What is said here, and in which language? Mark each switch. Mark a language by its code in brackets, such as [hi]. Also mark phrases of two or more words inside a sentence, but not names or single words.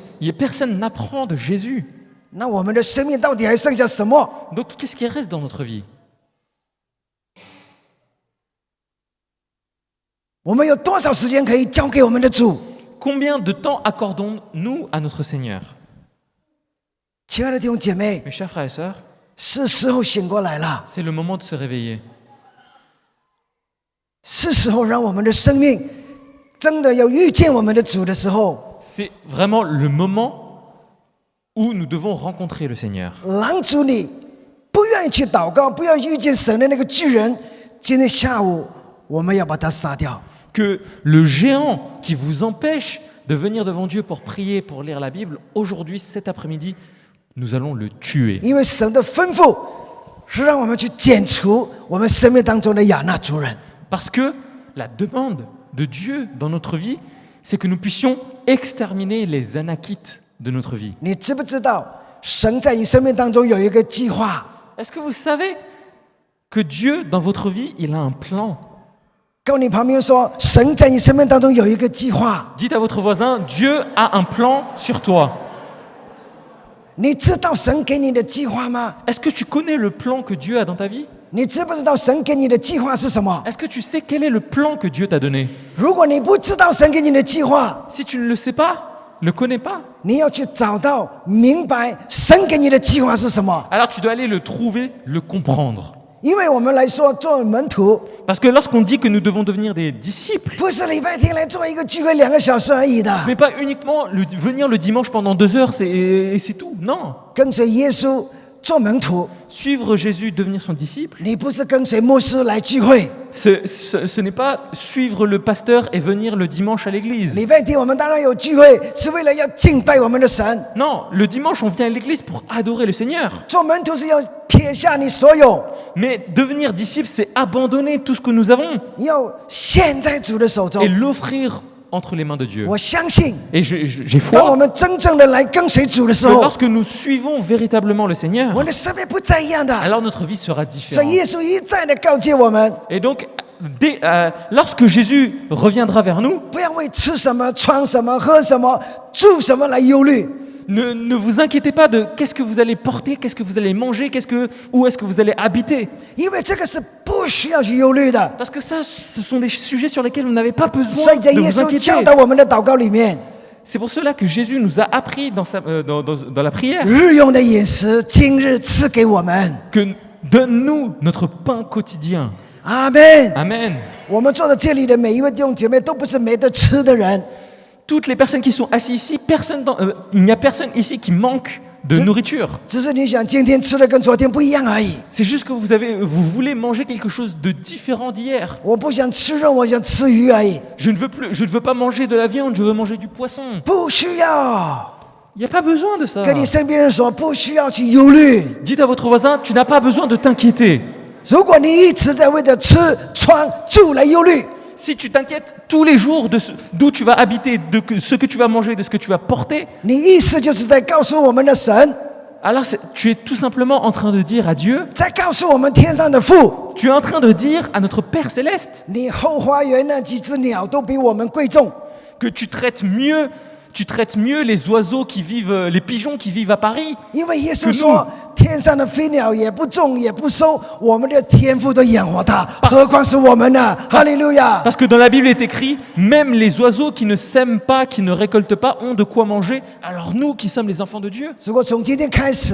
[fr] Personne n'apprend de Jésus. [zh] 那我们的生命到底还剩下什么？ [fr] Donc qu'est-ce qui reste dans notre vie? [zh] 我们有多少时间可以交给我们的主？ [fr] Combien de temps accordons-nous à notre Seigneur? [zh] 亲爱的弟兄姐妹， [fr] Mes chers frères et sœurs, [zh] 是时候醒过来了， [fr] c'est le moment de se réveiller. [zh] 是时候让我们的生命真的要遇见我们的主的时候， [fr] C'est vraiment le moment où nous devons rencontrer le Seigneur. [zh] 拦阻你不愿意去祷告、不愿意遇见神的那个巨人，今天下午我们要把他杀掉。 [fr] Que le géant qui vous empêche de venir devant Dieu pour prier, pour lire la Bible, aujourd'hui, cet après-midi, nous allons le tuer. [zh] 因为神的吩咐是让我们去剪除我们生命当中的亚纳族人。 [fr] Parce que la demande de Dieu dans notre vie, c'est que nous puissions exterminer les Anakites de notre vie. [zh] 你知不知道，神在你生命当中有一个计划？ [fr] Est-ce que vous savez que Dieu, dans votre vie, il a un plan? [zh] 跟你旁边说，神在你生命当中有一个计划。 [fr] Dites à votre voisin, Dieu a un plan sur toi. [zh] 你知道神给你的计划吗？ [fr] Est-ce que tu connais le plan que Dieu a dans ta vie? [zh] 你知不知道神给你的计划是什么？ [fr] Est-ce que tu sais quel est le plan que Dieu t'a donné? [zh] 如果你不知道神给你的计划， [fr] Si tu ne le sais pas, ne le connais pas, [zh] 你要去找到明白神给你的计划是什么。 [fr] alors tu dois aller le trouver, le comprendre. [zh] 因为我们来说，做门徒 [fr] Parce que lorsqu'on dit que nous devons devenir des disciples, [zh] 不是礼拜天来做一个聚会2个小时而已的。 [fr] ce n'est pas uniquement venir le dimanche pendant 2 heures et c'est tout. Non. [zh] 跟随耶稣做门徒， [fr] Suivre Jésus, devenir son disciple, [zh] 你不是跟随牧师来聚会。 [fr] ce n'est pas suivre le pasteur et venir le dimanche à l'église. [zh] 礼拜天我们当然有聚会，是为了要敬拜我们的神。 [fr] Non, le dimanche, on vient à l'église pour adorer le Seigneur. [zh] 做门徒是要撇下你所有， [fr] Mais devenir disciple, c'est abandonner tout ce que nous avons [zh] 要献在主的手中 [fr] et。l'offrir entre les mains de Dieu. [zh] 我相信， [fr] Et j'ai [zh] 当我 [fr] foi [zh] 们真正的来跟随主的时 [fr] que [zh] 候， [fr] lorsque nous suivons véritablement le Seigneur, [zh] 我的生命不再一样的。 [fr] alors notre vie sera [zh] 所以 [fr] différente. [zh] 耶稣一再的告诫我们， [fr] Et donc, lorsque Jésus reviendra vers nous, [zh] 不要为吃什么、穿什么、喝什么、住什么来忧虑。 [fr] ne vous inquiétez pas de qu'est-ce que vous allez porter, qu'est-ce que vous allez manger, où est-ce que vous allez habiter. [zh] 因为这个是不需要去忧虑的。 [fr] Parce que ça, ce sont des sujets sur lesquels vous n'avez pas [zh] 所 [fr] besoin [zh] 以在 [fr] de [zh] 耶 [fr] vous [zh] 稣教 [fr] inquiéter. [zh] 导我们的祷告里面， [fr] C'est pour cela que Jésus nous a appris dans la prière [zh] 日用的饮食今日赐给我们。 [fr] que donne-nous notre pain quotidien. [zh] 阿门。 [fr] Amen. [zh] 我们坐在这里的每一位弟兄姐妹都不是没得吃的人， [fr] Toutes les personnes qui sont assises ici, il n'y a personne ici qui manque de nourriture. [zh] 只是你想今天吃的跟昨天不一样而已。 [fr] C'est juste que vous voulez manger quelque chose de différent d'hier. [zh] 我不想吃肉，我想吃鱼而已。 [fr] Je ne veux pas manger de la viande, je veux manger du poisson. [zh] 不需要 [fr] Il n'y a pas besoin de ça. [zh] 跟你身边人说，不需要去忧虑。 [fr] Dites à votre voisin, tu n'as pas besoin de t'inquiéter. [zh] 如果你一直在为着吃、穿、住来忧虑， [fr] Si tu t'inquiètes tous les jours d'où tu vas habiter, ce que tu vas manger, de ce que tu vas porter, [zh] 你意思就是在告诉我们的神， [fr] alors tu es tout simplement en train de dire à Dieu, [zh] 在告诉我们天上的父， [fr] tu es en train de dire à notre Père Céleste [zh] 你后花园那几只鸟都比我们贵重。 [fr] que tu traites mieux les oiseaux qui vivent, les pigeons qui vivent à Paris. [zh] 因为耶稣说，天上的飞鸟也不种也不收，我们的天父都养活它，何况是我们呢？哈利路亚！ [fr] Parce que dans la Bible est écrit, même les oiseaux qui ne sèment pas, qui ne récoltent pas, ont de quoi manger. Alors nous qui sommes les enfants de Dieu, [zh] 如果从今天开始，